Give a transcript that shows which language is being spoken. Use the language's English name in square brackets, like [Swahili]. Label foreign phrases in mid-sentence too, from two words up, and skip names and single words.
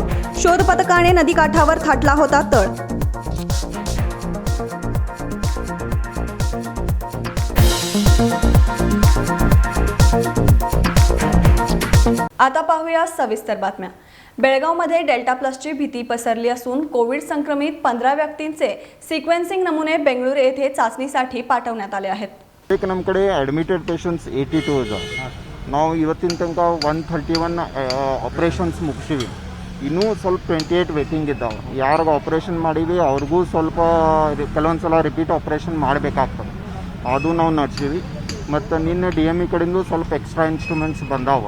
[Marathi] शोध पथकाने नदीकाठावर थाटला होता तळ। आता पाहूया सविस्तर बातम्या। बेळगावमध्ये डेल्टा प्लसची भीती पसरली असून कोविड संक्रमित 15 व्यक्तींचे सिक्वेन्सिंग नमुने बेंगळुरू येथे चाचणीसाठी पाठवण्यात आले आहेत। [Kannada] ಏಕ್ ನಮಕಡೆ [English] admitted patients [Kannada] 82 ಇದೆ। ನಾವು ಇವತ್ತಿನ ತನಕ 131 ಆಪರೇಷನ್ಸ್ ಮುಗಿಸಿವಿ। ಇನ್ನೂ ಸ್ವಲ್ಪ 28 ವೇಟಿಂಗ್ ಇದ್ದಾವೆ। ಯಾರಿಗೆ ಆಪರೇಷನ್ ಮಾಡಿವಿ ಅವ್ರಿಗೂ ಸ್ವಲ್ಪ ಕೆಲವೊಂದು ಸಲ [English] repeat operation [Kannada] ಮಾಡಬೇಕಾಗ್ತದೆ, ಅದು ನಾವು ನಡೆಸಿವಿ। ಮತ್ತು ನಿನ್ನೆ DME ಕಡೆಯಿಂದ ಸ್ವಲ್ಪ [English] extra instruments [Kannada] ಬಂದಾವ।